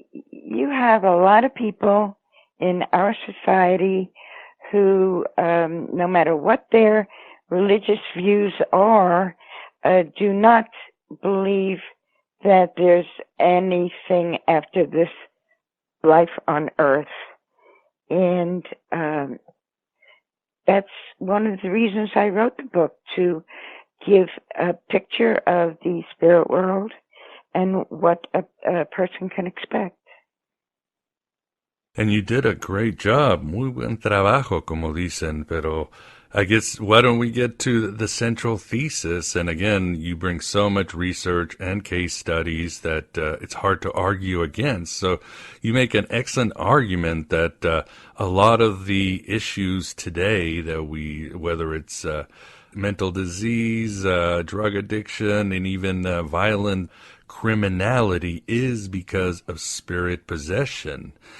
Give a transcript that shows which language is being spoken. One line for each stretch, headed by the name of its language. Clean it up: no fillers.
English: You have a lot of people in our society who, no matter what their religious views are, do not believe that there's anything after this life on earth. And that's one of the reasons I wrote the book, to give a picture of the spirit world and what a person can expect. And you did a great job.
Spanish: Muy buen trabajo, como dicen. Pero
English: I guess, why don't we get to the central thesis? And again, you bring so much research and case studies that it's hard to argue against. So you make an excellent argument that a lot of the issues today that whether it's mental disease, drug addiction, and even violent criminality is because of spirit possession.